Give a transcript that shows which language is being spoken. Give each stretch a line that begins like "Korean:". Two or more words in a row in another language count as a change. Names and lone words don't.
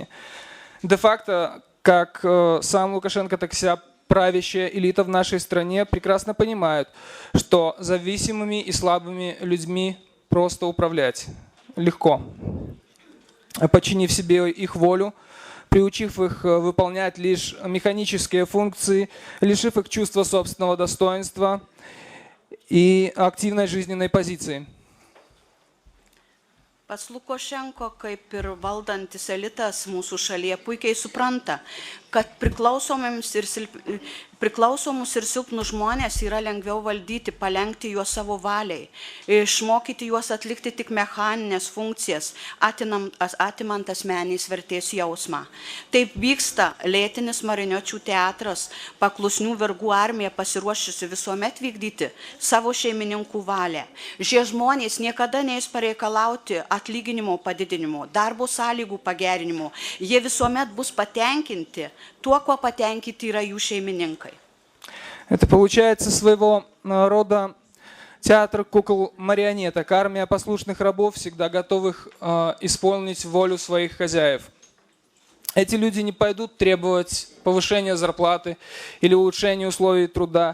Russian: Де-факто, как сам Лукашенко, так и вся правящая элита в нашей стране прекрасно понимают, что зависимыми и слабыми людьми просто управлять легко. Подчинив себе их волю, приучив их выполнять лишь механические функции, лишив их чувства собственного достоинства и активной жизненной позиции.
Lithuanian: Pats Lukašenko, kaip ir valdantis elitas mūsų šalyje, puikiai supranta, kad priklausomus ir silpnus žmonės yra lengviau valdyti, palenkti juos savo valiai, išmokyti juos atlikti tik mechaninės funkcijas, atimant asmenės vertės jausmą. Taip vyksta lėtinis marioniočių teatras, paklusnių vergų armija pasiruošusi visuomet vykdyti savo šeimininkų valią. Šie žmonės niekada neis pareikalauti atlyginimo padidinimo, darbo sąlygų pagerinimo. Jie visuomet bus patenkinti tuo, kuo patenkinti yra jų šeimininkai.
Russian: Это получается своего рода театр кукол-марионеток, армия послушных рабов, всегда готовых исполнить волю своих хозяев. Эти люди не пойдут требовать повышения зарплаты или улучшения условий труда.